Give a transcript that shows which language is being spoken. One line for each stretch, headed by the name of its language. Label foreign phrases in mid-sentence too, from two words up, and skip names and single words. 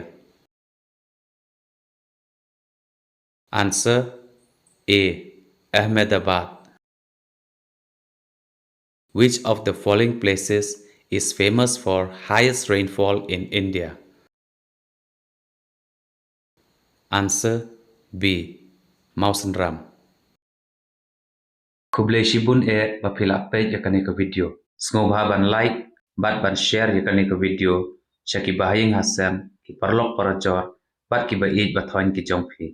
English: Answer A. Ahmedabad. Which of the following places is famous for highest rainfall in India? Answer B. Mausanram.
Khasi: Kublai shibun bapila page yakane ka video. Sngoba ban like, ban share yakane ka video. Shaki bahing hasem, ki parlok parajor, ki ba eat bathoin ki jongphi.